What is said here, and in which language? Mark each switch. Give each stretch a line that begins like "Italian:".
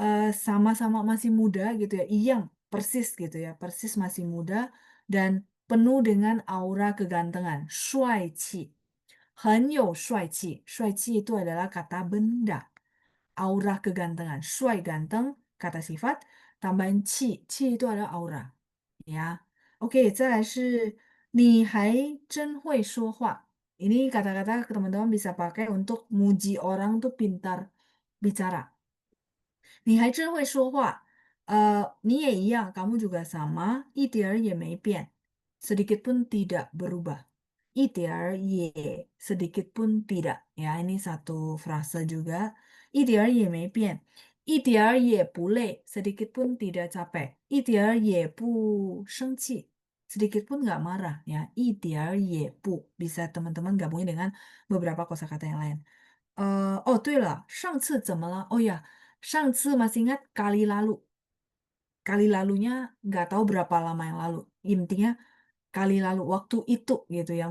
Indonesian: Sama-sama masih muda gitu ya, yang persis gitu ya, persis masih muda dan penuh dengan aura kegantengan, 帅气，
Chinese: 很有帅气，
Indonesian: 帅气 itu adalah kata benda, aura kegantengan, 帅 ganteng, kata sifat, tambahin 气，气 itu adalah aura, ya.
Chinese: Oke, 再来是你还真会说话.
Indonesian: Ini kata-kata teman-teman bisa pakai untuk muji orang tuh pintar bicara.
Chinese: 你还真会说话，你也一样,
Indonesian: kamu juga sama,
Chinese: 一点儿也没变,
Indonesian: sedikit pun tidak berubah. 一点儿也 sedikit pun tidak. Ya, ini satu frase juga.
Chinese: 一点儿也没变，一点儿也不累,
Indonesian: sedikit pun tidak capek.
Chinese: 一点儿也不生气,
Indonesian: sedikit pun nggak marah. Ya, 一点儿也不 bisa teman-teman gabungin dengan beberapa kosakata yang lain. Oh,
Chinese: 对了，上次怎么了？
Indonesian: Oh ya, 上次 masih ingat kali lalu. Kali lalunya nggak tahu berapa lama yang lalu. Intinya kali lalu, waktu itu gitu ya.